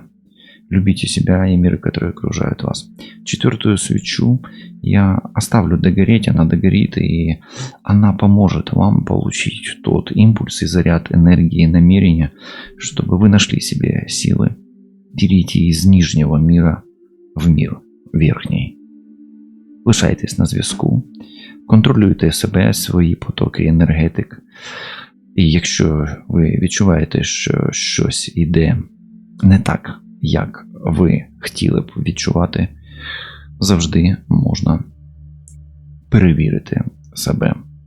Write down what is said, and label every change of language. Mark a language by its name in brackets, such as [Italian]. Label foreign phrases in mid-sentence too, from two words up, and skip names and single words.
[Russian] Любите себя и миры, которые окружают вас. 4-ю свечу я оставлю догореть. Она догорит, и она поможет вам получить тот импульс и заряд энергии и намерения, чтобы вы нашли себе силы перейти из нижнього мира в мир верхній. [Ukrainian] Лишайтесь на зв'язку. Контролюйте себе, свої потоки енергетик. І якщо ви відчуваєте, що щось іде не так, як ви хотіли б відчувати, завжди можна перевірити себе особисто.